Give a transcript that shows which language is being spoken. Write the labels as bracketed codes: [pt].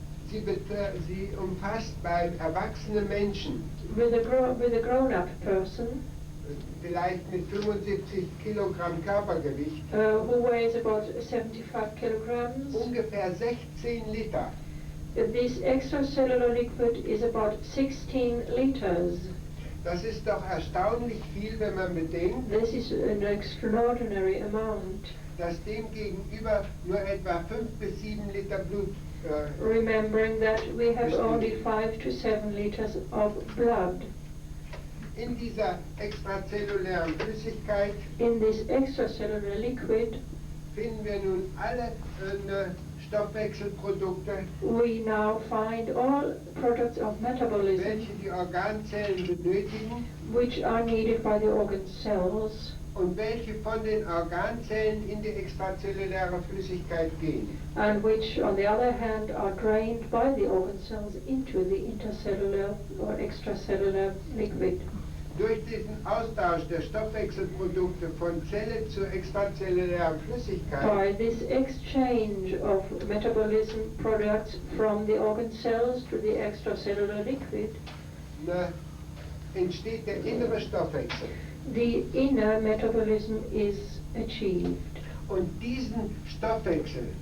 [de] Sie umfasst bei erwachsenen Menschen, [en] with a grown-up person [de] vielleicht mit 75 Kilogramm Körpergewicht, [en] who weighs about 75 kilograms, [de] ungefähr 16 Liter. [en] this extracellular liquid is about 16 liters. [de] Das ist doch erstaunlich viel, wenn man bedenkt, [en] This is an extraordinary amount. [de] dass dem gegenüber nur etwa 5 bis 7 Liter Blut [en] Remembering that we have only 5 to 7 liters of blood. [de] in dieser extrazellulären Flüssigkeit [en] In this extracellular liquid, [de] finden wir nun alle Stoffwechselprodukte, [en] we now find all products of metabolism [de] welche die Organzellen benötigen [en] which are needed by the organ cells [de] und welche von den Organzellen in die extrazelluläre Flüssigkeit gehen. [en] and which, on the other hand, are drained by the organ cells into the intercellular or extracellular liquid. [de] Durch diesen Austausch der Stoffwechselprodukte von Zelle zu extrazellulärer Flüssigkeit [en] By this exchange of metabolism products from the organ cells to the extracellular liquid, [de] entsteht der innere Stoffwechsel. [en] the inner metabolism is achieved. [de] Und diesen Stoffwechsel